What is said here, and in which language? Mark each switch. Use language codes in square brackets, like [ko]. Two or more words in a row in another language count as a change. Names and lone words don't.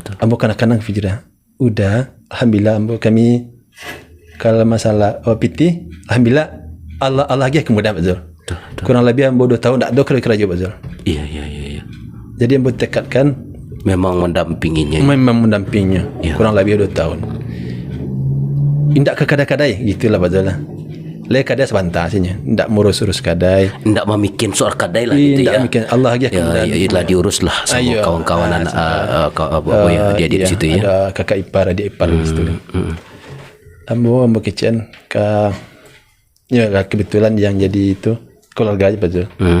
[min] Ambo kanak-kanak hijrah. Udah, alhamdulillah ambo kami kalau masalah PT, alhamdulillah Allah lagi kemudahan betul. Kurang lebih ambo 2 tahun tak ada kerja betul. [id] Iya. [min] Jadi ambo tekadkan [id] memang mendampinginya. Ya. Kurang lebih 2 tahun. [min] Indak ke kadai-kadai gitulah betul lah. Le kadai sebentar saja, ndak urus kadai, ndak memikin soal kadai lah gitu ya. Ndak Allah aja lah diuruslah sama kawan-kawan anak dia di situ ya. Ada kakak ipar, adik ipar di situ. Ambo kitchen ke ya kebetulan yang jadi itu keluarga aja betul.